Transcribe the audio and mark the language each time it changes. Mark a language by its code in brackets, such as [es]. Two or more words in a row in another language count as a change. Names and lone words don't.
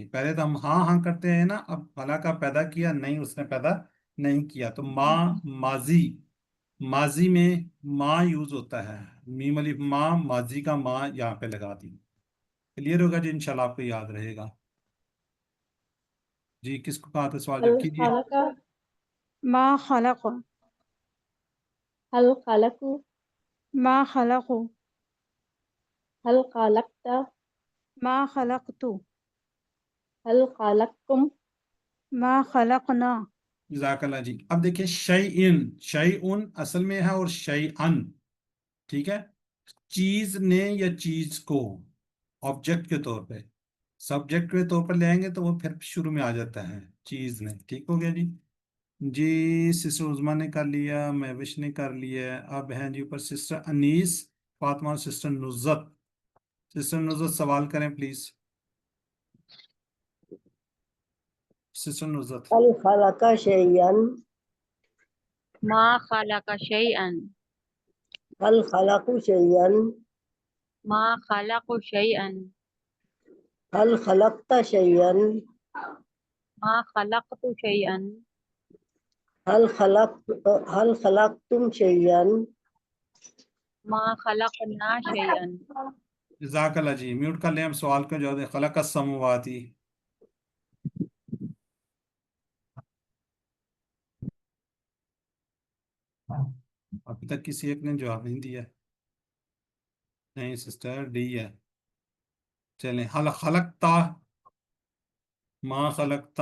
[ur] پہلے تو ہم ہاں ہاں کرتے ہیں نا، اب فلاں کا پیدا کیا، نہیں اس نے پیدا نہیں کیا، تو ما ماضی. ماضی میں ما یوز ہوتا ہے. میم الف ما، ماضی کا ما یہاں پے لگا دی۔ کلیئر ہوگا جی, [ar] إن شاء الله [ur] آپ کو یاد رہے گا. جی کس کو کہا تھا سوال، جب کیجیے. [ar] خلق ما خلق هل خلقوا ما خلقوا هل خلقت ما خلقت هل خلقتم ما خلقنا. جزاك الله [ur] जी। اب دیکھیے شیءٌ اصل میں ہے اور شیئاً. ٹھیک ہے. چیز نے یا چیز کو آبجیکٹ کے طور پے، سبجیکٹ کے طور پر لے آئیں گے تو وہ پھر شروع میں آ جاتا ہے چیز نے. ٹھیک ہو گیا جی. جی سسٹر عظمیٰ نے کر لیا، مہوش نے کر لیا. اب ہیں جی اوپر سسٹر انیس، فاطمہ اور سسٹر نزہت. سسٹر نزہت سوال کریں پلیز. سسٹر نزہت. [ar] هل خلق شيئاً ما خلق شيئاً هل خلقوا شيئاً ما خلقوا شيئاً هل خلقت شيئاً ما خلقت شيئاً هل خلقتم شيئاً ما خلقنا شيئاً. جزاك الله [ur] जी। میوٹ کر لیں، ہم سوال کا جواب دیں. [ar] خلق سماوات. [ur] ابھی تک کسی ایک نے جواب نہیں دیا. نہیں سسٹر ڈی ہے۔ چلیں, [ar] هل خلقت ما خلقت.